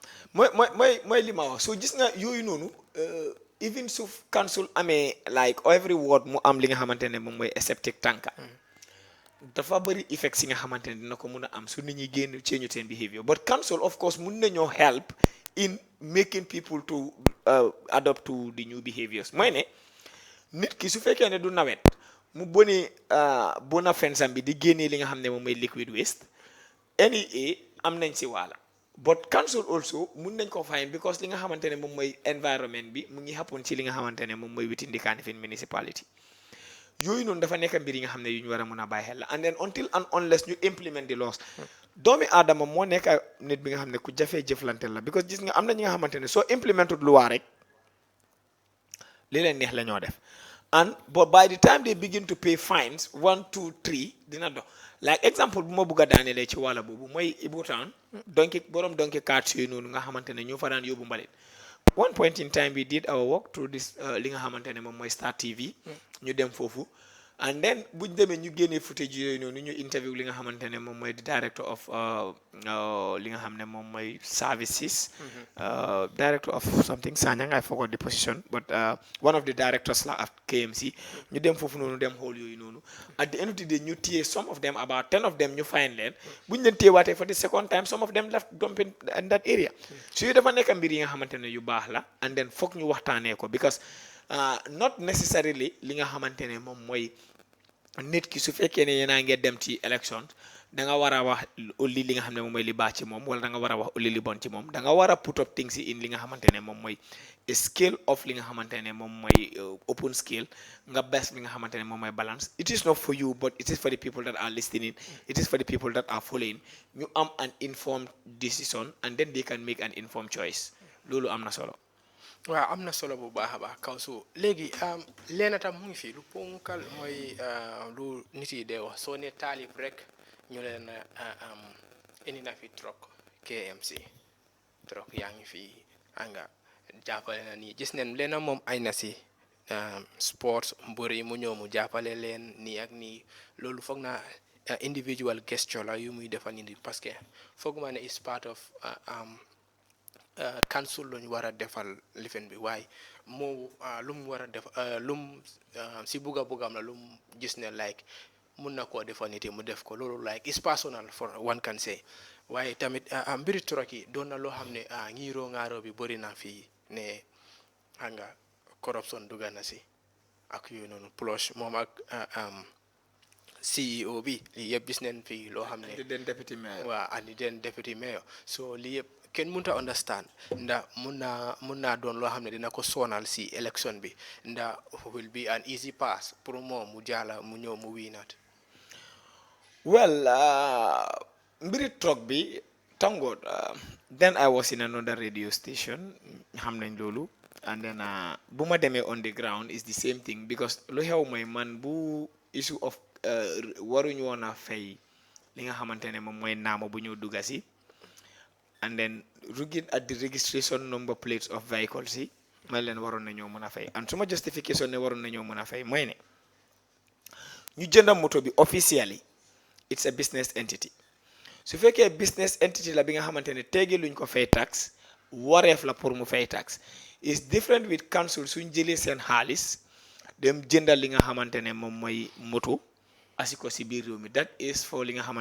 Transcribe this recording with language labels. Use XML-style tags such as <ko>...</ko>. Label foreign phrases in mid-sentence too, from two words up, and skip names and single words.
<wo>mooy li ma wax so gis nga yooyu noonu even su council amee</wo> <en>like every ward</en> <wo>mu am li nga xamante ne moom mooy</wo> <en>septic tank</en> <wo>dafa bëri effect si nga xamante ne dina ko mun a am su nit ñi génn change seen behavior</wo> <en>but council of course</en> <wo>mun nañoo</wo> <en>help in making people to adopt to the new behaviors</en> <wo>mooy ne nit ki su fekkee ne du nawet mu bona fensam bi di génnee li nga xam ne moom mooy</wo> <en>liquid waste</en> <wo>NEA am nañ si waala</wo> <en>but council also</en> <wo>mun nañ ko fine because li nga xamante ne moom mooy environment bi mu ngi happen ci li nga xamante ne moom mooy</wo> <en>within the Kanifing municipality</en> <wo>yooyu noonu dafa nekk mbir yi nga xam ne yu ñu war a mun a bàyyi xel la</wo> <en>and then until and unless</en> <wo>ñu</wo> <en>implement the laws</en> <wo>doomi aadama moo nekk nit bi nga xam ne ku jafee jëflante la because gis nga am na ñi nga xamante ne soo implemented loi rek li leen neex la ñoo def</wo> <en>and but by the time they begin to pay fines 1 2 3</en> <wo>dina dox</wo> <en>like example</en> <wo>bu ma bëgg a daanelee ci wàlla boobu mooy Ibo Town borom donki cards yooyu noonu nga xamante ne ñoo fa daan yóbbu mbalit</wo> <en>one point in time we did our work through this</en> <wo>li nga xamante ne moom mooy Star TV ñu dem foofu</wo> <en>and then</en> <wo>buñ demee ñu génnee footage yooyu noonu ñu interview li nga xamante ne moom mooy</wo> <en>the director of</en> <wo>li nga xam ne moom mooy</wo> <en>services director of something Sanyang I forgot the position but one of the directors</en> <wo>la at KMC ñu dem foofu noonu dem xool yooyu noonu</wo> <en>at the end of the day</en> <wo>ñu téye</wo> <en>some of them about 10 of them</en> <wo>ñu find leen buñ leen téyewaatee</wo> <en>for the second time some of them left dumping in that area so</en> <wo>yu dafa nekk mbir yi nga xamante ne yu baax la</wo> <en>and then</en> <wo>foog ñu waxtaanee ko</wo> <en>because not</en> <wo>necessarily li nga xamante ne moom mooy nit ki su fekkee ne yéen a ngi dem ci election da nga war a wax li li nga xam ne moom mooy li baax ci moom wala da nga war a wax li bon ci moom da nga war a</wo> <en>put up things in</en> <wo>li nga xamante ne moom mooy</wo> <en>scale of</en> <wo>li nga xamante ne moom mooy</wo> <en>open scale</en> <wo>nga best li nga xamante ne moom mooy balance.</wo> <en>It is not for you but it is for the people that are listening, it is for the people that are following</en> <wo>ñu am</wo> <en>an informed decision and then they can make an informed choice.</en> <wo>Loolu am na solo. waaw am na solo bu baax a baax kaw su léegi leena tam mu ngi fi lu ponkal mooy lu nit yi dee wax soo ne taalib rek ñu leen indi na fi truck KMC truck yaa ngi fi anga jàppale na nii gis neen leena moom ay na si sports mbër yi mu ñëw mu jàppale leen nii ak nii loolu foog naa individual gesture la yu muy defal nit</wo> <fr>parce que</fr> <wo>foog ma ne</wo> <en>is part of</en> <wo>council lañu war a defal lifin bi waaye moo lu mu war a def lu mu si bugam la lu mu gis ne like mun na koo defal nit yi mu def ko loolu</wo> <en>like is personal for one can say</en> <wo>waaye tamit mbiri truck yi doon na loo xam ne ngiiroo ngaaroo bi bëri na fii ne xam nga corruption dugga na si ak yooyu noonu plus moom ak CEO bi lii yëpp gis neen fii loo xam ne waaw</wo> <en>and then deputy mayor</en> <wo>so lii yëpp kenn mënut a understand ndax mun naa doon loo xam ne dina ko sonal si election bi ndax</wo> <en>will be an easy pass</en> <wo>pour moom mu jaala mu ñëw mu wiinaat. Well, mbiri truck bi</wo> <en>thank God then I was in another radio station</en> <wo>xam nañ loolu</wo> <en>and then</en> <wo>bu ma demee</wo> <en>on the ground is the same thing because</en> <wo>lu xew mooy man bu</wo> <en>issue of</en> <wo>waruñu woon a fay li nga xamante ne moom mooy naama bu ñëw dugga si</wo> <en>and then looking at the registration number plates of vehicles</en> <wo>yi ma leen waroon nañoo mën a fay and suma justification ne waroon nañoo mën a fay mooy ne ñu jënda moto bi</wo> <en>officially it's a business entity</en> <wo>su fekkee</wo> <en>business entity</en> <wo>la bi nga xamante ne teegi luñ ko fay tax wareef la pour mu fay</wo> <en>tax is different with council</en> <wo>suñ jëlee seen xaalis dem jëndal li nga xamante ne moom mooy moto asi ko si biir réew mi</wo> <en>that is for</en> <wo>li nga xamante</wo>